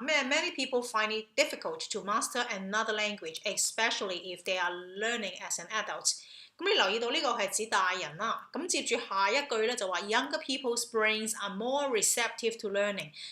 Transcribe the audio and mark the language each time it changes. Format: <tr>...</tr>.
<en>Many people find it difficult to master another language, especially if they are learning as an adult。</en> <yue>咁你留意到呢個係指大人啦。咁接住下一句咧就話</yue> <en>Younger people's brains are more receptive to learning。</en>